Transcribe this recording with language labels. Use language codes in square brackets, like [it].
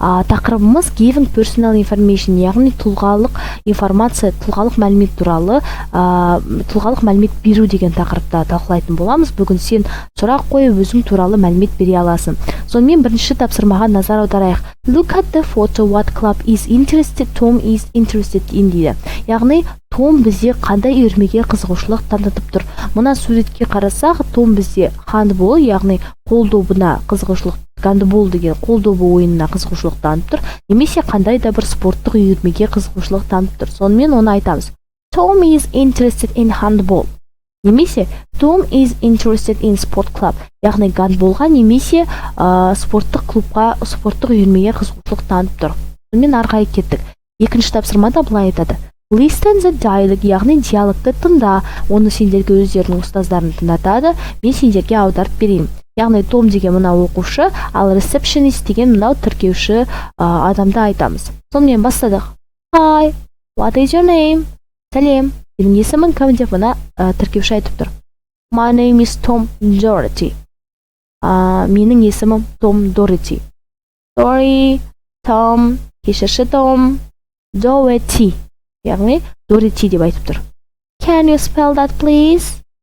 [kk] Тақырыбымыз [en] Giving Personal Information, [kk] яғни тұлғалық информация, тұлғалық мәлімет туралы, тұлғалық мәлімет беру деген тақырыпта талқылайтын боламыз. Бүгін сен сұрақ қойып өзің туралы мәлімет бере аласың. Сонымен бірінші тапсырмаға назар аударайық. [en] Look at the photo. What club is interested? Tom is interested in дейді. [kk] Яғни Том бізде қандай үйірмеге қызығушылық танытып тұр. Мына суретке қарасақ, Том бізде хандбол, яғни қол добына қызығушылық, гандбол деген қол добы ойынына қызығушылық танытып тұр, немесе қандай да бір спорттық үйірмеге қызығушылық танытып тұр. Сонымен оны айтамыз. [en] Tom is interested in handball. [kk] Немесе [en] Tom is interested in sport club. [kk] Яғни гандболға немесе спорттық клубқа, спорттық үйірмеге қызығушылық танытып тұр. Сонымен ары қарай кеттік. Екінші тапсырмада былай айтады. [en] Listen the dialogue, [kk] яғни диалогты тыңда. Оны сендерге өздерінің ұстаздарының тыңдатады. Мен сендерге аударып берейін. Яғни Том деген мына оқушы, ал receptionist деген мынау тіркеуші адамды айтамыз. Сонымен бастадық. [en] Hi, what is your name? [kk] Сәлем, сенің есімің кім деп мына тіркеуші айтып тұр. [en] My name is Tom Doherty. [kk] Менің есімім Том Doherty. [en] Sorry, Tom, [kk] кешірші Том, [en] Doherty. [kk] Яғни Doherty деп айтып тұр. [en] Can you spell that please?